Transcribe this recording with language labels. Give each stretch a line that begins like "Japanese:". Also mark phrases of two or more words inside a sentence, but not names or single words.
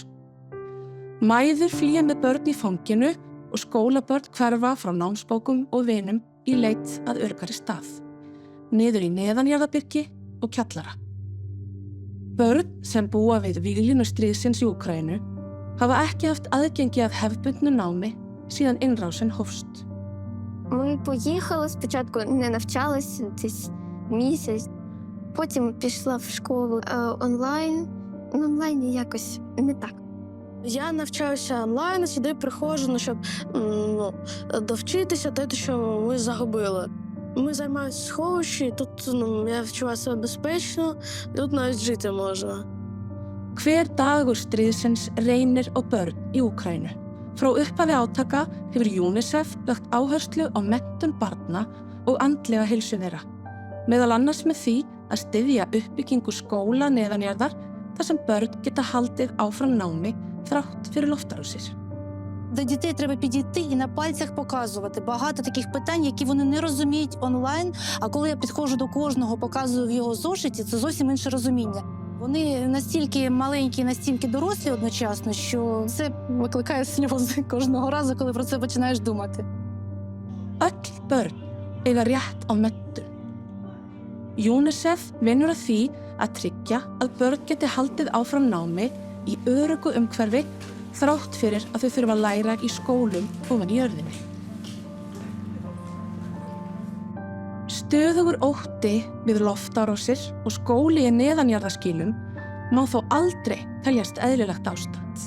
Icelandic: Mæður flýja með börn í fanginu og skólabörn hverfa frá námsbókum og vinum í leit að öruggari stað, niður í neðanjarðarbyrgi og kjallara. Börn sem búa við víglínu stríðsins í Úkraínu hafa ekki haft aðgengi að hefðbundnu námi síðan innrásin hófst.
Ukrainian: Ми поїхали, спочатку не навчалась десь місяць, потім пішла в школу онлайн. В онлайні якось не так. Я навчаюся онлайн, сюди приходжу, щоб довчитися те, що ми загубили. Ми займаємося в сховищі, тут я відчуваю себе безпечно, тут навіть жити можна.
Icelandic: Hver dagur stríðsins reynir á börn í Úkraínu. Frá upphafi átaka hefur UNICEF lagt áherslu á menntun barna og andlega heilsu þeirra, meðal annars með því að styðja uppbyggingu skóla neðanjarðar þar sem börn geta haldið áfram námi þrátt fyrir loftárásir.
Ukrainian: До дітей треба підійти і на пальцях показувати. Багато таких питань, які вони не розуміють онлайн, а коли я підходжу до кожного, показую в його зошиті, це зовсім інше розуміння. Вони настільки маленькі, настільки дорослі одночасно, що це викликає сльози кожного разу, коли про це починаєш думати.
Icelandic: Öll börn eiga rétt á menntun. UNICEF vinnur að því að tryggja að börn geti haldið áfram námi í öruggu umhverfi þrátt fyrir að þau þurfa að læra í skólum ofan í jörðinni. Stöðugur ótti við loftárásir og skóli í neðanjarðarskýlum má þó aldrei teljast eðlilegt ástand.